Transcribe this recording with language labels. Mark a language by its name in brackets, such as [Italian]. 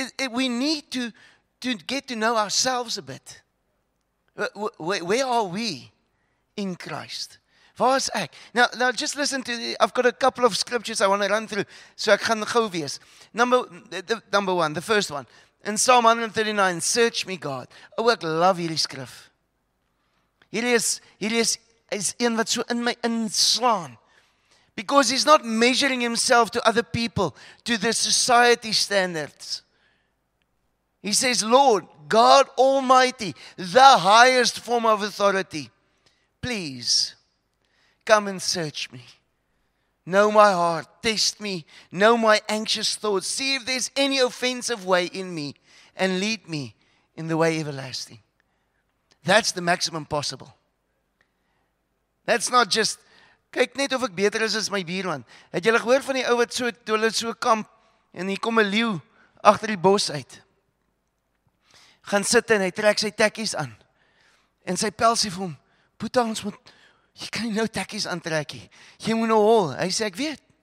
[English] We need to get to know ourselves a bit. Where are we in Christ? [Afrikaans] Waar is ek? [English] Now just listen to, I've got a couple of scriptures I want to run through, so [Afrikaans] ek gaan gou wees. [English] Number one, the first one. In Psalm 139, search me, God. [Afrikaans] Ek love hierdie skrif. Hierdie is een wat so in my inslaan. [English] Because he's not measuring himself to other people, to the society standards. He says, Lord, God Almighty, the highest form of authority, please come and search me. Know my heart, test me, know my anxious thoughts, see if there's any offensive way in me, and lead me in the way everlasting. That's the maximum possible. That's not just, [Afrikaans] kyk net of ek beter is as my buurman. Het julle gehoor van die ou wat so, toe hulle so kamp, en hier kom 'n leeu agter die bos uit. Gaan sit en hy trek sy tekkies aan. En sy pelsie vir hom, "Boeta, ons moet, jy kan nie nou tekkies aantrek nie. Jy moet nou hol." Hy sê, "Ek weet."